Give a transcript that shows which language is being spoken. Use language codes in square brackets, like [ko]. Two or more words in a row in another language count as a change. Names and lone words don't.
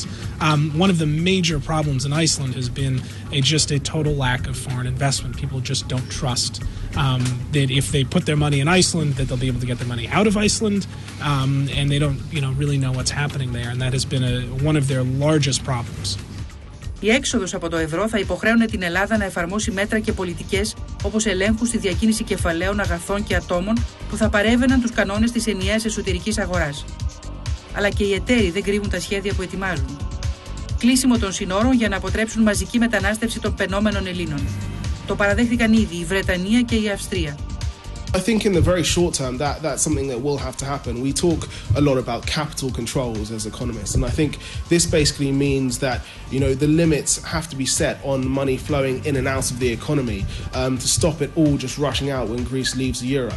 [en] One of the major problems in Iceland has been just a total lack of foreign investment. People just don't trust that if they put their money in Iceland, that they'll be able to get their money out of Iceland, and they don't, really know what's happening there, and that has been one of their largest problems. [el] Η έξοδος από το ευρώ θα υποχρέωνε την Ελλάδα να εφαρμόσει μέτρα και πολιτικές όπως ελέγχου στη διακίνηση κεφαλαίων, αγαθών και ατόμων που θα παρέβαιναν τους κανόνες της ενιαίας εσωτερικής αγοράς. Αλλά και οι εταίροι δεν κρύβουν τα σχέδια που ετοιμάζουν. Κλείσιμο των συνόρων για να αποτρέψουν μαζική μετανάστευση των πενόμενων Ελλήνων. Το παραδέχθηκαν ήδη η Βρετανία και η Αυστρία. [en] I think in the very short term that's something that will have to happen. We talk a lot about capital controls as economists, and I think this basically means that the limits have to be set on money flowing in and out of the economy to stop it all just rushing out when Greece leaves the euro.